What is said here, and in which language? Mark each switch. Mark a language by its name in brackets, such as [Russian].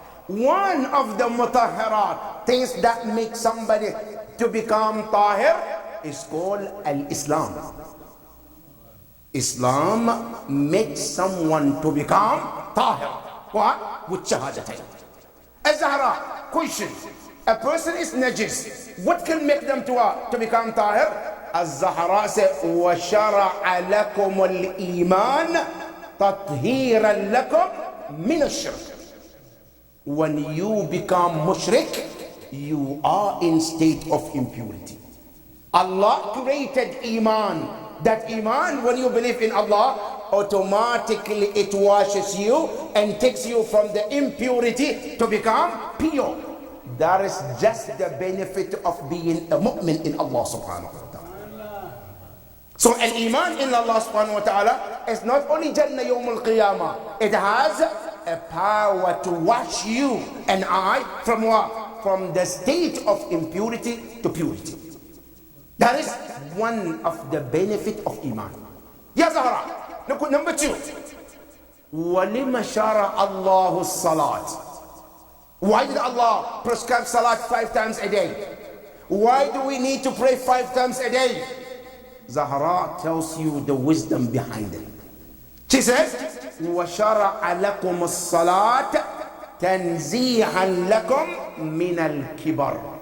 [English] One of the mutahhirat, things that make somebody to become tahir, is called al-Islam. Islam makes someone to become tahir. What? With shahadatain. Az-Zahra, question. A person is najis. What can make them to become tahir? Az-Zahra said, [Arabic] وَشَرَعَ لَكُمُ الْإِيمَانَ تَطْهِيرًا لَكُمْ مِنَ الشِّرْكِ. [English] When you become mushrik, you are in state of impurity. Allah created Iman. That Iman, when you believe in Allah, automatically it washes you and takes you from the impurity to become pure. That is just the benefit of being a mu'min in Allah subhanahu wa ta'ala. So an Iman in Allah subhanahu wa ta'ala is not only Jannah Yawm al-Qiyamah. It has a power to wash you and I from what? From the state of impurity to purity. That is one of the benefit of Iman. Ya Zahra, look at number 2. [Arabic] وَلِمَ شَرَعَ اللَّهُ الصَّلَاةِ. [English] Why did Allah prescribe salat 5 times a day? Why do we need to pray 5 times a day? Zahra tells you the wisdom behind it. She says, [Arabic] وَشَرَعَ لَكُمُ الصَّلَاةِ تَنْزِيحًا لَكُمْ مِنَ الْكِبَرِ.